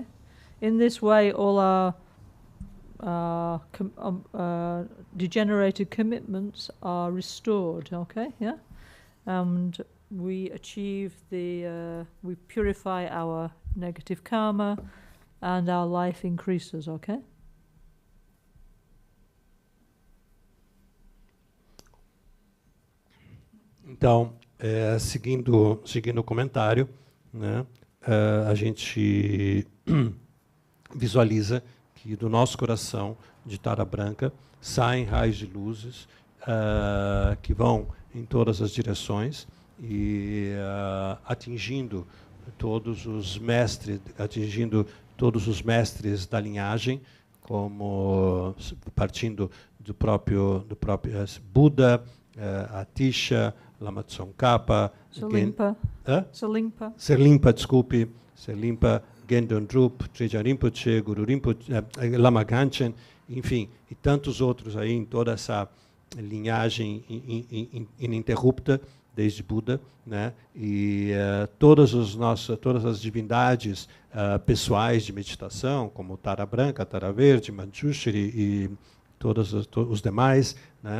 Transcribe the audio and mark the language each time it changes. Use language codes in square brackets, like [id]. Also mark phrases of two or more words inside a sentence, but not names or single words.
[en] In this way, all our degenerated commitments are restored, okay, yeah? And we achieve we purify our negative karma, and our life increases, okay? [pt] Então, seguindo o comentário, né, a gente visualiza que do nosso coração de Tara Branca saem raios de luzes que vão em todas as direções e atingindo todos os mestres da linhagem, como partindo do próprio Buda, a Tisha, Lama Tsongkhapa, Serlimpa, desculpe, Gendon Drup, Trijang Rinpoche, Guru Rinpoche, Lama Ganchen, enfim, e tantos outros aí em toda essa linhagem ininterrupta desde Buda, né? E todas as divindades pessoais de meditação, como Tara Branca, Tara Verde, Manjushri e todos os demais, né?